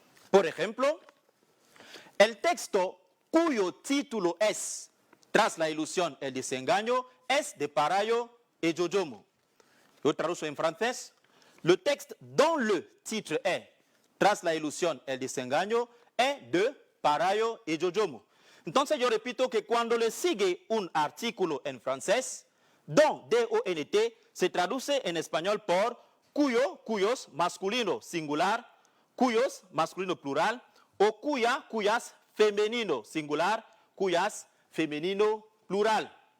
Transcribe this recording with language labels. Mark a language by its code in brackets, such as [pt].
[es] Por ejemplo, el texto cuyo título es Tras la ilusión, el desengaño, es de Parayo et Jojomo. [fr] Je traduis en français. Le texte dont le titre est Tras la ilusión, el desengaño, [es] es de [fr] Parayo et Jojomo. [es] Entonces yo repito que cuando le sigue un artículo en francés, don, D-O-N-T, se traduce en español por cuyo, cuyos, masculino singular, cuyos, masculino plural, o cuya, cuyas, femenino singular, cuyas, femenino plural.